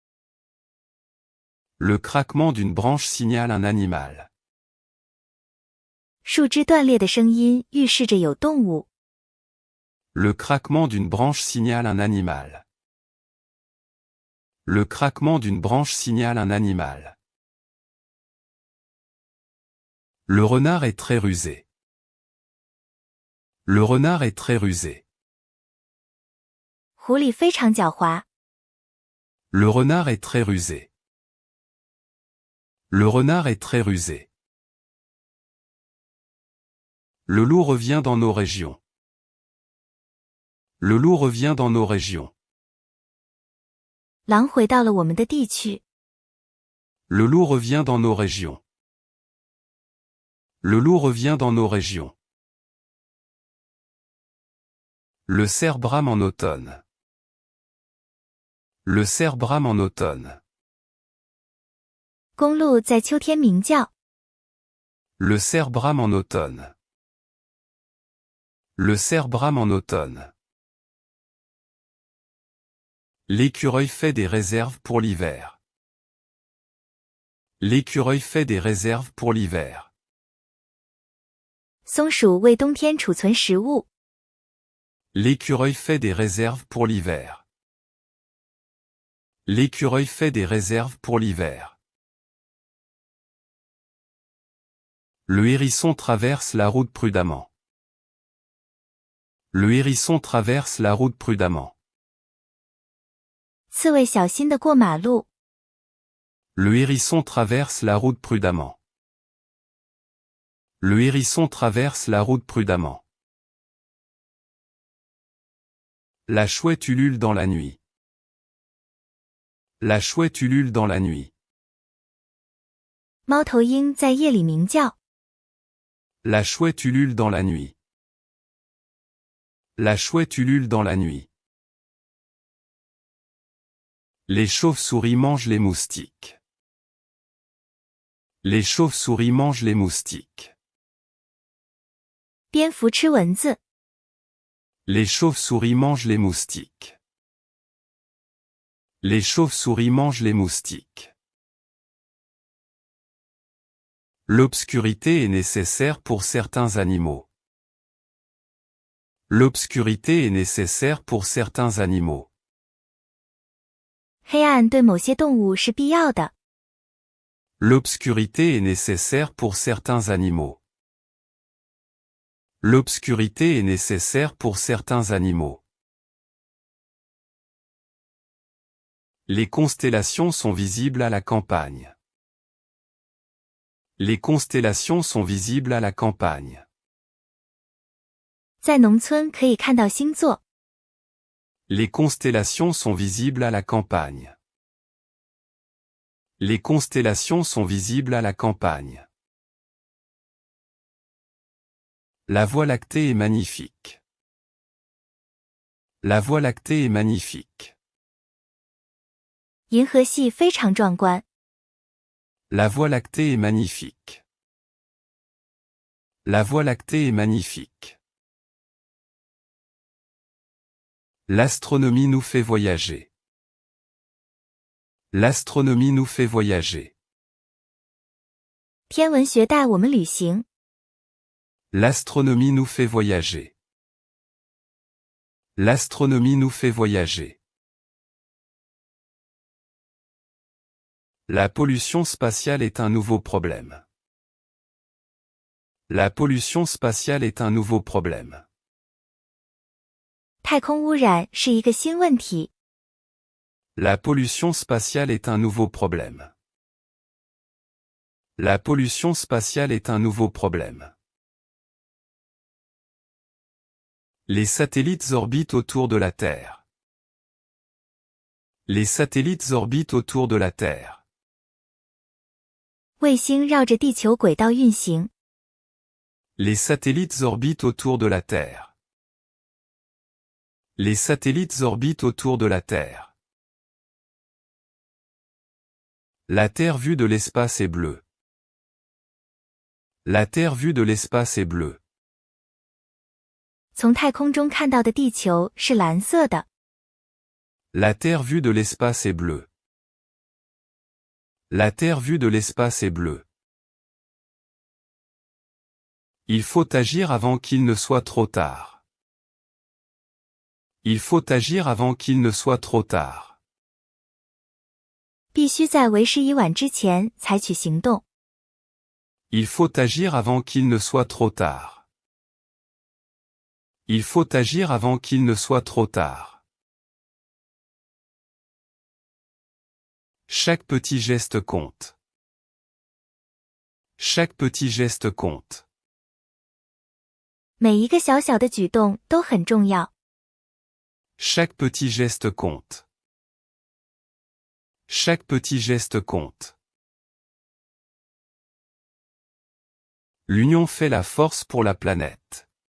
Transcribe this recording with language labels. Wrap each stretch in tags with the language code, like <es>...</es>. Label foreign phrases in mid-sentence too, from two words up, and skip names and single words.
<fr>Le craquement d'une branche signale un animal.</fr> <zh>树枝断裂的声音预示着有动物。</zh> <fr>Le craquement d'une branche signale un animal. Le craquement d'une branche signale un animal. Le renard est très rusé. Le renard est très rusé.</fr> <zh>狐狸非常狡猾。</zh> <fr>Le renard est très rusé. Le renard est très rusé. Le loup revient dans nos régions. Le loup revient dans nos régions.</fr> <zh>狼回到了我们的地区。</zh> <fr>Le loup revient dans nos régions. Le loup revient dans nos régions. Le cerf brame en automne. Le cerf brame en automne.</fr> <zh>公鹿在秋天鸣叫。</zh> <fr>Le cerf brame en automne. Le cerf brame en automne. L'écureuil fait des réserves pour l'hiver. L'écureuil fait des réserves pour l'hiver.</fr> <zh>松鼠为冬天储存食物。</zh> <fr>L'écureuil fait des réserves pour l'hiver. L'écureuil fait des réserves pour l'hiver. Le hérisson traverse la route prudemment. Le hérisson traverse la route prudemment.</fr> <zh>刺猬小心地过马路。</zh> <fr>Le hérisson traverse la route prudemment. Le hérisson traverse la route prudemment. La chouette ulule dans la nuit. La chouette ulule dans la nuit.</fr> <zh>猫头鹰在夜里鸣叫。</zh> <fr>La chouette ulule dans la nuit. La chouette ulule dans la nuit. Les chauves-souris mangent les moustiques. Les chauves-souris mangent les moustiques.</fr> <zh>蝙蝠吃蚊子。</zh> <fr>Les chauves-souris mangent les moustiques. Les chauves-souris mangent les moustiques. L'obscurité est nécessaire pour certains animaux. L'obscurité est nécessaire pour certains animaux.</fr> <zh>黑暗对某些动物是必要的。</zh> <fr>L'obscurité est nécessaire pour certains animaux. L'obscurité est nécessaire pour certains animaux. Les constellations sont visibles à la campagne. Les constellations sont visibles à la campagne.</fr> <zh>在农村可以看到星座。</zh> <fr>Les constellations sont visibles à la campagne. Les constellations sont visibles à la campagne. La Voie lactée est magnifique. La Voie lactée est magnifique.</fr> <zh>银河系非常壮观。</zh> <fr>La Voie lactée est magnifique. La Voie lactée est magnifique. L'astronomie nous fait voyager. L'astronomie nous fait voyager.</fr> <zh>天文学带我们旅行。</zh> <fr>L'astronomie nous fait voyager. L'astronomie nous fait voyager. La pollution spatiale est un nouveau problème. La pollution spatiale est un nouveau problème.</fr> <zh>太空污染是一个新问题。</zh> <fr>La pollution spatiale est un nouveau problème. La pollution spatiale est un nouveau problème. Les satellites orbitent autour de la Terre. Les satellites orbitent autour de la Terre.</fr> <zh>卫星绕着地球轨道运行。</zh> <fr>Les satellites orbitent autour de la Terre. Les satellites orbitent autour de la Terre. La Terre vue de l'espace est bleue. La Terre vue de l'espace est bleue.</fr> <zh>从太空中看到的地球是蓝色的。</zh> <fr>La Terre vue de l'espace est bleue. La Terre vue de l'espace est bleue. Il faut agir avant qu'il ne soit trop tard. Il faut agir avant qu'il ne soit trop tard.</fr> <zh>必须在为时已晚之前采取行动。</zh> <fr>Il faut agir avant qu'il ne soit trop tard. Il faut agir avant qu'il ne soit trop tard. Chaque petit geste compte. Chaque petit geste compte.</fr> <zh>每一个小小的举动都很重要。</zh> <fr>Chaque petit geste compte. Chaque petit geste compte. L'union fait la force pour la planète.</fr>